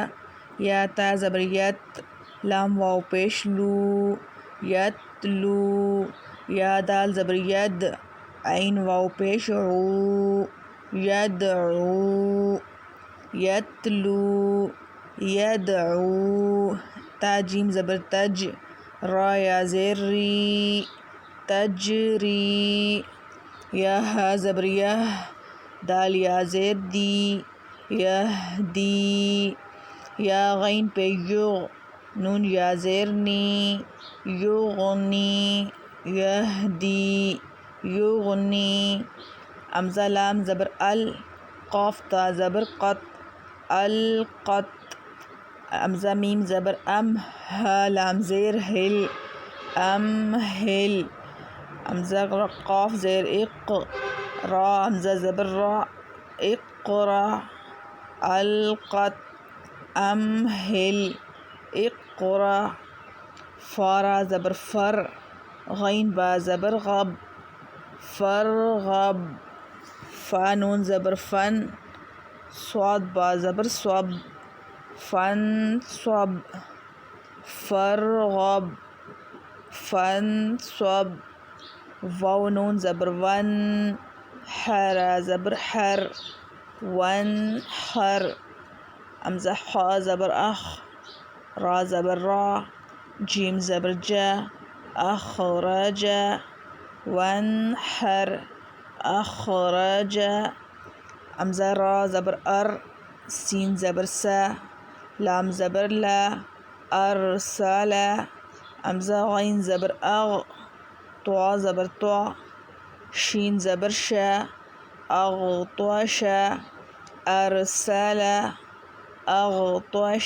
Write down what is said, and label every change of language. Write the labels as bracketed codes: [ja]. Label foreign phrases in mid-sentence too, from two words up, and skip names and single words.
[ur] یا تا زبر یت، لام واو پیش لو، یتلو۔ یا دال زبر ید، عین واو پیش عو، یدعو، یتلو، یدعو۔ تا جیم زبر تج، را یا زیر ری، تجری۔ یا ہا زبر یہ، دال یا زیر دی، یہدی۔ یا غین پہ یغ، نون یا زیر نی، یغنی، یہدی، یغنی۔ حمزہ لام زبر ال، قاف تا زبر قط، القط۔ حمزہ میم زبر ام، ہا لام زیر ہل، امہل۔ حمزہ قاف زیر اق، را حمزہ زبر را، اقرا، القط، امہل، اقرا۔ فا را زبر فر، غین با زبر غب، فرغب۔ فا نون زبر فن، صاد با زبر صب، فانصب، فرغب، فانصب۔ واو نون زبر ون، حا را زبر حر، وانحر۔ حمزہ حا زبر اخ، را زبر را، جیم زبر جا، اخرج، وانحر، اخرج۔ حمزہ را زبر ار، سین زبر سا، لام زبر لا، ارسل۔ حمزہ غین زبر اغ، طوا زبر طع، شین زبر شا، اغطش، ارسل، اغطش۔